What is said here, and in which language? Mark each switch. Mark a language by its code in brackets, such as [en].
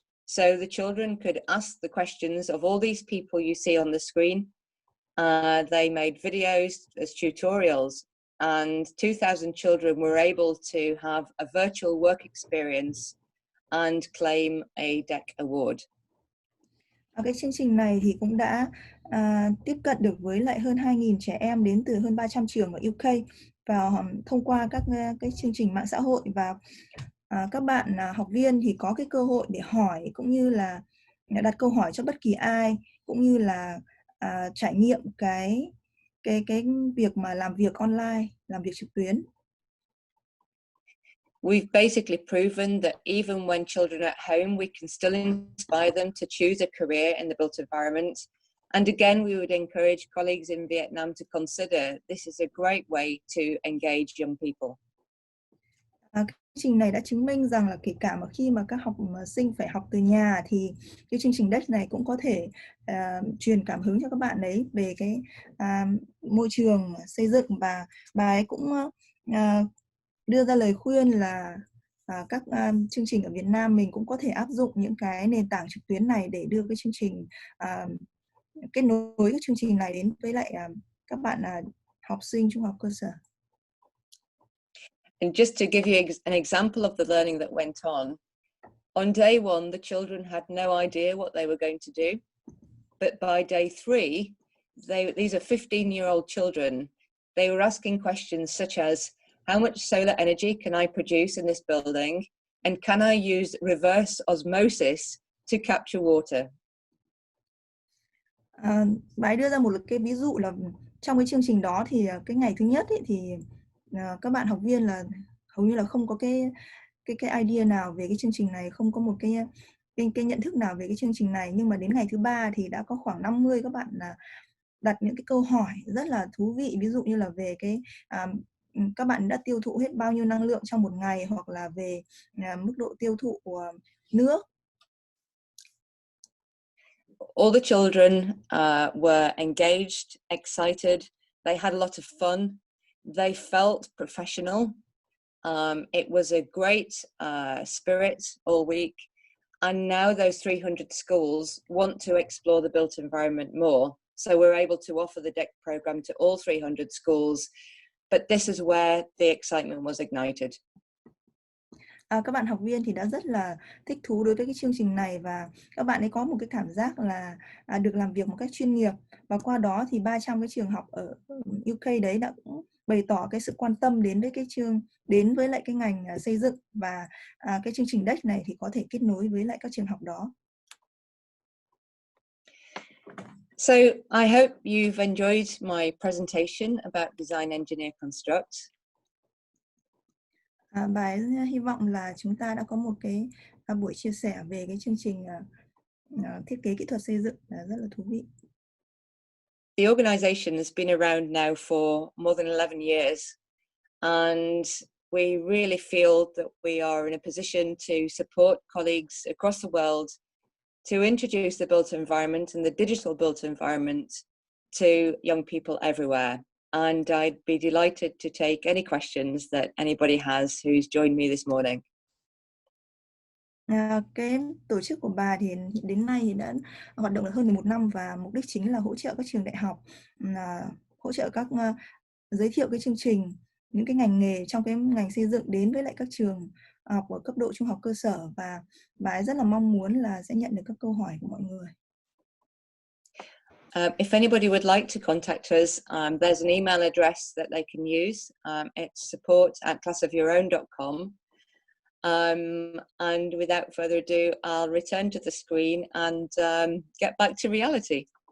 [en] So the children could ask the questions of all these people you see on the screen. They made videos as tutorials, and 2,000 children were able to have a virtual work experience and claim a DEC award. [vi] Cái chương trình này thì cũng đã tiếp cận được với lại hơn 2.000 trẻ em đến từ hơn 300 trường ở UK, và thông qua các cái chương trình mạng xã hội, và các bạn học viên thì có cái cơ hội để hỏi cũng như là đặt câu hỏi cho bất kỳ ai, cũng như là trải nghiệm cái việc mà làm việc online, làm việc trực tuyến. [en] We've basically proven that even when children are at home, we can still inspire them to choose a career in the built environment. And again, we would encourage colleagues in Vietnam to consider this is a great way to engage young people. [vi] Cái chương trình này đã chứng minh rằng là kể cả mà khi mà các học sinh phải học từ nhà thì cái chương trình DEC này cũng có thể truyền cảm hứng cho các bạn ấy về cái môi trường xây dựng, và bà ấy cũng đưa ra lời khuyên là các chương trình ở Việt Nam mình cũng có thể áp dụng những cái nền tảng trực tuyến này để đưa cái chương trình kết nối cái chương trình này đến với lại các bạn học sinh trung học cơ sở. [en] And just to give you an example of the learning that went on day one, the children had no idea what they were going to do. But by day 3, these are 15-year-old children. They were asking questions such as, how much solar energy can I produce in this building? And can I use reverse osmosis to capture water. [vi] Bà ấy đưa ra một cái ví dụ là trong cái chương trình đó thì cái ngày thứ nhất ấy, thì các bạn học viên là hầu như là không có cái idea nào về cái chương trình này, không có một cái nhận thức nào về cái chương trình này, nhưng mà đến ngày thứ ba thì đã có khoảng 50 các bạn là đặt những cái câu hỏi rất là thú vị, ví dụ như là về cái các bạn đã tiêu thụ hết bao nhiêu năng lượng trong một ngày, hoặc là về mức độ tiêu thụ của nước. [en] All the children were engaged, excited. They had a lot of fun. They felt professional. It was a great spirit all week. And now those 300 schools want to explore the built environment more. So we're able to offer the DEC program to all 300 schools. But this is where the excitement was ignited. [vi] Các bạn học viên thì đã rất là thích thú đối với cái chương trình này, và các bạn ấy có một cái cảm giác là được làm việc một cách chuyên nghiệp, và qua đó thì 300 cái trường học ở UK đấy đã cũng bày tỏ cái sự quan tâm đến với lại cái ngành xây dựng, và cái chương trình DEC này thì có thể kết nối với lại các trường học đó. [en] So I hope you've enjoyed my presentation about design, engineer, construct. [vi] Bà ấy hy vọng là chúng ta đã có một cái buổi chia sẻ về cái chương trình thiết kế kỹ thuật xây dựng rất là thú vị. [en] The organization has been around now for more than 11 years, and we really feel that we are in a position to support colleagues across the world to introduce the built environment and the digital built environment to young people everywhere. And I'd be delighted to take any questions that anybody has who's joined me this morning. [vi] Cái tổ chức của bà thì đến nay thì đã hoạt động được hơn 11 năm, và mục đích chính là hỗ trợ các trường đại học, hỗ trợ các giới thiệu cái chương trình, những cái ngành nghề trong cái ngành xây dựng đến với lại các trường học ở cấp độ trung học cơ sở, và bà ấy rất là mong muốn là sẽ nhận được các câu hỏi của mọi người. [en] If anybody would like to contact us, there's an email address that they can use. It's support@classofyourown.com. And without further ado, I'll return to the screen and get back to reality.